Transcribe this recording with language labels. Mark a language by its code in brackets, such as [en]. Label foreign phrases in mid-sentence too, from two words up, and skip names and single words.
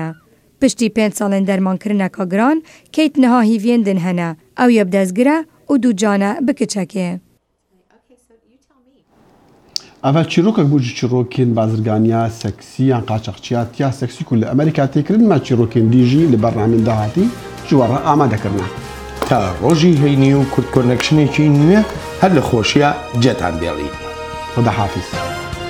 [ku] Piştî 5 salên dermankirineka giran, Kate niha hîviyên din hene. Ew yê bi destgire û du cane bi kiçekê. Ev çîrokek bû ji çîrokên bazirganiya seksî yan qaçaxçiya tiya seksî ku li Amerîka têkirin me çîrokên dî jî li bernamên dahatî ji we re amadekirine. [ckb] تا ڕۆژی هەینی و کورت کۆنەکشنێکی نوێ هەر لە خۆشیە جێتان بێڵین. [fa] خدا حافظ.